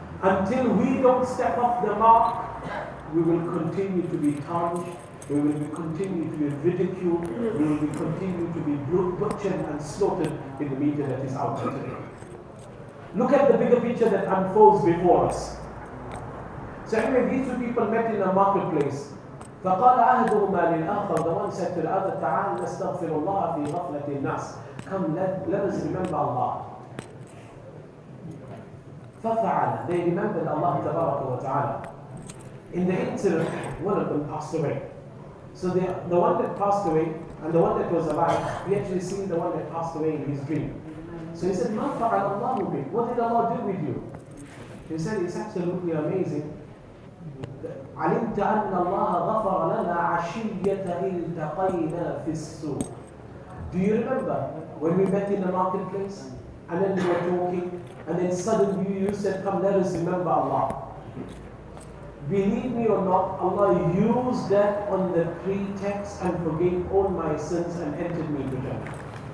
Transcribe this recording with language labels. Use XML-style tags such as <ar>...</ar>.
<en>Until we don't step up the mark, we will continue to be tarnished, we will continue to be ridiculed, we will continue to be butchered and slaughtered in the media that is out there today. Look at the bigger picture that unfolds before us. So anyway, these two people met in a marketplace.</en> <ar>فقال أحدهما للآخر,</ar> <en>the one said to the other,</en> <ar>تعال نستغفر الله في غفلة الناس.</ar> <en>Come, let us remember Allah.</en> <ar>ففعل,</ar> <en>they remembered Allah تبارك وتعالى. In the interim, one of them passed away. So the one that passed away and the one that was alive, he actually seen the one that passed away in his dream. So he said,</en> <ar>"Ma fa'ala Allahu bik?"</ar> <en>What did Allah do with you? He said, "It's absolutely amazing.</en> <ar>علمت أن الله غفر لنا عشية التقينا في السوق."</ar> <en>Do you remember when we met in the marketplace and then we were talking and then suddenly you said, "Come, let us remember Allah." Believe me or not, Allah used that on the pretext and forgave all my sins and entered me into Jannah.</en>